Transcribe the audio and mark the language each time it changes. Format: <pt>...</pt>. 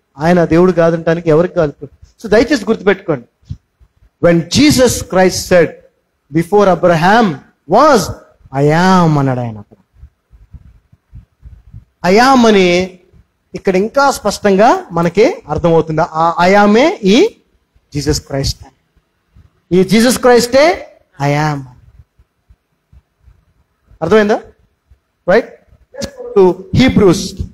<te>ఆయన దేవుడు కాదంటానికి ఎవరికి కావాలి ప్రూఫ్? సో దయచేసి గుర్తుపెట్టుకోండి.</te> <en>When Jesus Christ said, before Abraham was,</en> <te>I'm అన్నాడు ఆయన. అక్కడ అయామ్ అని ఇక్కడ ఇంకా స్పష్టంగా మనకి అర్థమవుతుంది. ఆ అయామే ఈ జీసస్ క్రైస్ట్. ఈ జీసస్ క్రైస్టే అయామ్. అర్థమైందా? రైట్. హీబ్రూస్.</te>